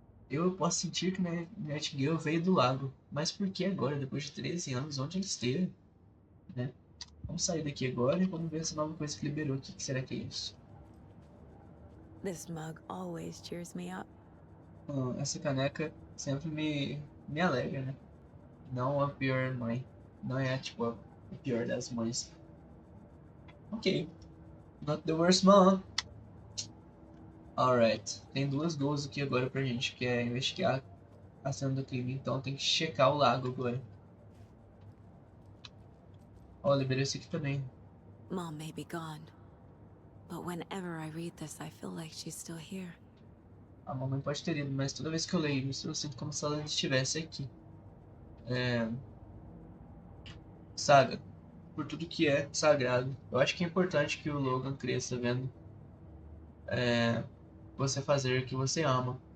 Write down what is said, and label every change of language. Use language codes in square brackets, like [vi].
[pt] Eu posso sentir que Nightingale veio do lago. Mas por que agora, depois de 13 anos, onde ele esteve? Né? Vamos sair daqui agora e vamos ver essa nova coisa que liberou. O que será que é isso? [en] This mug always cheers me up. [pt] Essa caneca sempre me alegra, né? Não a pior mãe. Não é tipo a pior das mães. Ok. [en] Not the worst mom. Alright. [pt] Tem duas goals aqui agora pra gente, que é investigar a cena do crime. Então tem que checar o lago agora. Ó, liberei esse aqui também. [en] Mom may be gone, but whenever I read this, I feel like she's still here. [pt] A mamãe pode ter ido, mas toda vez que eu leio isso, eu sinto como se ela estivesse aqui. Saga. Por tudo que é sagrado. Eu acho que é importante que o Logan cresça vendo você fazer o que você ama.